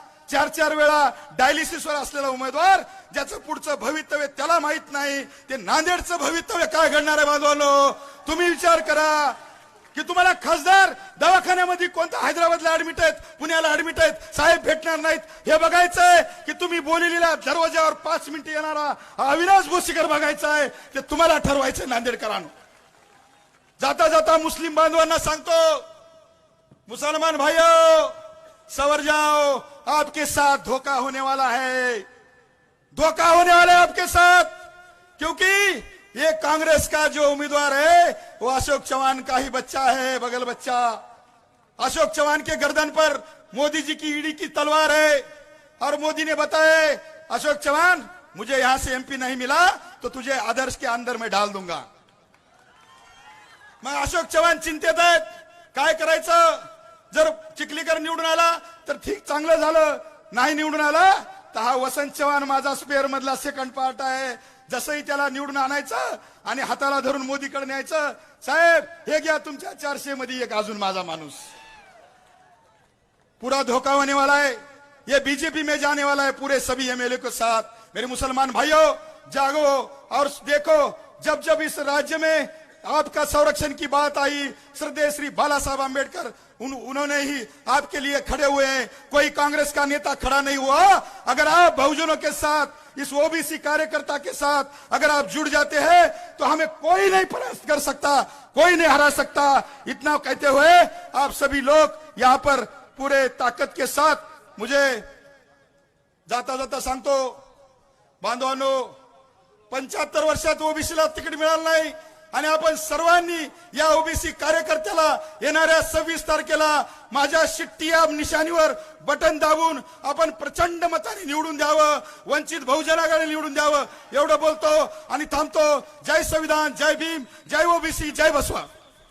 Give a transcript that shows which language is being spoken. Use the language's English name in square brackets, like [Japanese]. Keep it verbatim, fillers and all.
[Marathi] चार चार वेळा डायलिसिसवर असलेला उमेदवार, ज्याचं पुढचं भवितव्य त्याला माहित नाही, ते नांदेडचं भवितव्य काय घडणार आहे बांधवांनो, तुम्ही विचार करा की तुम्हाला खासदार दवाखान्यामध्ये कोणता, हैदराबादला ऍडमिट आहेत, पुण्याला ऍडमिट आहेत, साहेब भेटणार नाहीत, हे बघायचंय की तुम्ही बोलिलेला दरवाज्यावर पाच मिनिटं येणारा अविनाश भोसीकर बघायचा आहे, ते तुम्हाला ठरवायचंय नांदेडकरांनो. जाता जाता मुस्लिम बांधवांना सांगतो, [Hindi] मुसलमान भाइयों सवर जाओ, आपके साथ धोखा होने वाला है, धोखा होने वाला है आपके साथ, क्योंकि ये कांग्रेस का जो उम्मीदवार है वो अशोक चौहान का ही बच्चा है, बगल बच्चा. अशोक चौहान के गर्दन पर मोदी जी की ईडी की तलवार है और मोदी ने बताया, अशोक चौहान मुझे यहां से एमपी नहीं मिला तो तुझे आदर्श के अंदर में डाल दूंगा. [Marathi] मैं अशोक चव्हाण चिंतित आहेत, काय करायचं, जर चिखलीकर निवडून आला तर ठीक चांगलं झालं, नाही निवडून आला तर हा वसंत चव्हाण माझा स्पेअर मधला सेकंड पार्ट आहे, जसंही त्याला निवडून आणायचं आणि हाताला धरून मोदीकडे न्यायचं, साहेब हे घ्या तुमच्या चारशे मध्ये एक अजून माझा माणूस. [Hindi] पूरा धोखा होने वाला है, ये बीजेपी में जाने वाला है पूरे सभी एमएलए के साथ. मेरे मुसलमान भाइयों जागो और देखो, जब जब इस राज्य में आपका संरक्षण की बात आई, श्रद्धेय श्री बाला साहब आम्बेडकर उन, उन्होंने ही आपके लिए खड़े हुए हैं, कोई कांग्रेस का नेता खड़ा नहीं हुआ. अगर आप बहुजनों के साथ, इस ओबीसी कार्यकर्ता के साथ अगर आप जुड़ जाते हैं तो हमें कोई नहीं परास्त कर सकता, कोई नहीं हरा सकता. इतना कहते हुए आप सभी लोग यहाँ पर पूरे ताकत के साथ, [Marathi] मुझे जाता जाता सांगतो बांधवांनो, पंच्याहत्तर वर्षात ओबीसीला तिकीट मिळालं नाही आणि आपण सर्वांनी या ओबीसी कार्यकर्त्याला येणाऱ्या सव्वीस तारखेला माझ्या शिट्टी या निशाणीवर बटन दाबून आपण प्रचंड मताने निवडून द्यावं, वंचित बहुजन आघाडी निवडून द्यावं, एवढं बोलतो आणि थांबतो. जय संविधान, जय भीम, जय ओबीसी, जय बसवा.